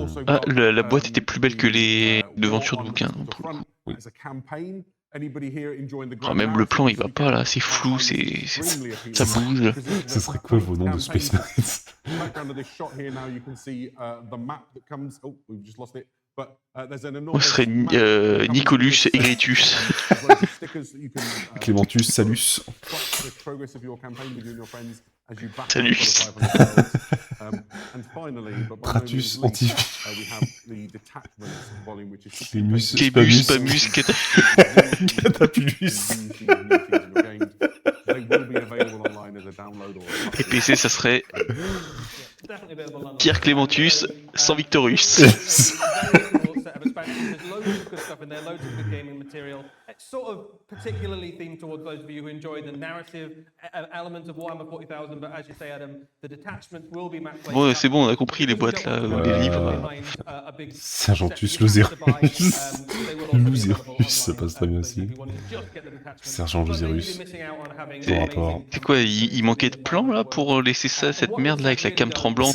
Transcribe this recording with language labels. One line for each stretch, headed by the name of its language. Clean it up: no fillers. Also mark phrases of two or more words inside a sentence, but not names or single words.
French: Ah, la boîte était plus belle que les devantures de bouquins, pour le coup. Oui. Ah, même le plan il va pas là, c'est flou, ça bouge. Ce serait quoi vos noms de Space Marines? Moi ce serait Nicolus Egritus. Clémentus, Salus. Salus. Pratus, Antiphus. Clémus, Clémus, Spamus, Spamus, Catapulus. Et PC ça serait Pierre Clémentus sans Victorus.
English: It's sort of particularly themed towards those of you who enjoy the narrative element of Warhammer 40,000, but as you say, Adam, the detachments will be match.
French: Bon, c'est bon, on a compris les boîtes là, les livres. Sergentus Lozerus. Lozerus, ça passe très bien aussi. Sergent Lozerus. C'est quoi, il manquait de plans là pour laisser ça, cette merde là avec la cam tremblante?